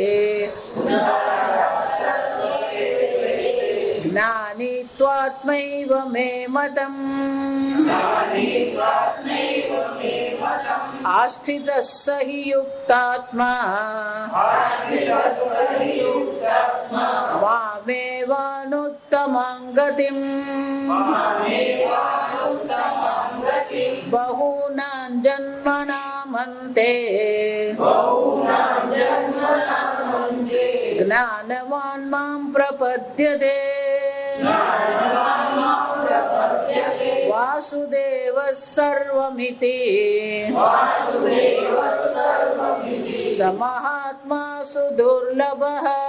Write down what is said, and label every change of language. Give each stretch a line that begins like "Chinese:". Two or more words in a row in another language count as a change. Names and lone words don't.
Sanskrit: ज्ञानी त्वात्मैव मे मतम् आस्थितः स हि युक्तात्मा मामेवानुत्तमां गतिम् बहूनां जन्मनां જન્મનામંતે જ્ઞાનવાન મામ પ્રપદ્યતે વાસુદેવ સર્વમિતિ સમહાત્મા સુદુર્લભઃ.